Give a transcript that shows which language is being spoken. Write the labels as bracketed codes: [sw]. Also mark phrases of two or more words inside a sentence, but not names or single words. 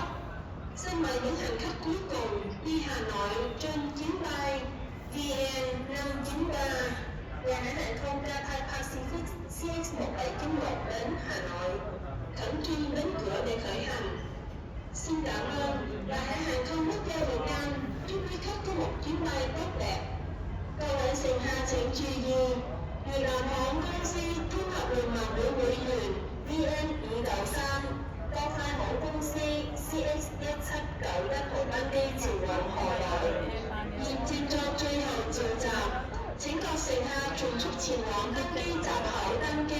[vi] Xin mời những hành khách cuối cùng đi Hà Nội trên chuyến bay VN593 là hãng hàng không Cathay Pacific CX1791 đến Hà Nội, khẩn trương đến cửa để khởi hành. Xin cảm ơn và hãng hàng không quốc gia Việt Nam chúc quý khách có một chuyến bay tốt đẹp. [yue] 各位乘客請注意，越南航空公司綜合聯盟會會員 VN593 國泰航空公司 CX1791 號班機前往河內，現接作最後召集，請各乘客從速前往登機閘口登機。